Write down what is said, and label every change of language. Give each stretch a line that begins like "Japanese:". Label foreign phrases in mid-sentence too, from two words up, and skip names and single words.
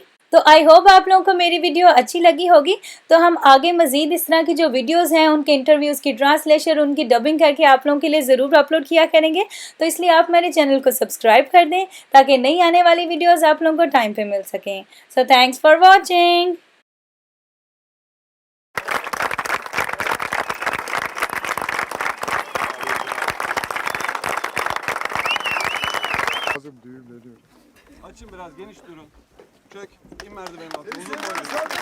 Hindi: तो
English: I hope
Hindi: आप लोगों को मेरी वीडियो अच्छी लगी होगी। तो हम आगे मज़ीद इस तरह की जो वीडियोस हैं उनके इंटरव्यूज़ की ट्रांसलेशन, उनकी डबिंग करके आप लोगों के लिए ज़रूर अपलोड किया करेंगे। तो इसलिए आप मेरे चैनल को सब्सक्राइब कर दें ताकि नई आने वाली वीडियोज़ आप लोगों को टाइम पे मिल सकें।
English: so thanks for watching.
Turkish: Açın biraz, geniş durun. Çök, in merdivenin altına. Uzun boylu.